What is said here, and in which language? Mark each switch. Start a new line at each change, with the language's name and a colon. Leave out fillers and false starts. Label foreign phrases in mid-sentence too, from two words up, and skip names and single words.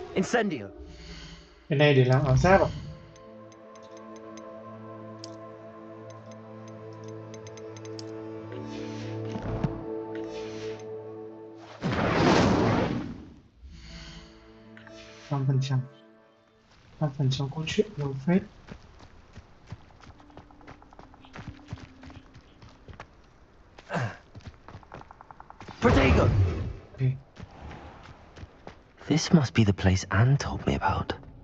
Vietnamese: Incendio. Cái này để làm áo giáp à? Năm phần trăm câu chuyện nhiều phết. Protego.
English: Okay. This must be the place Anne told me about.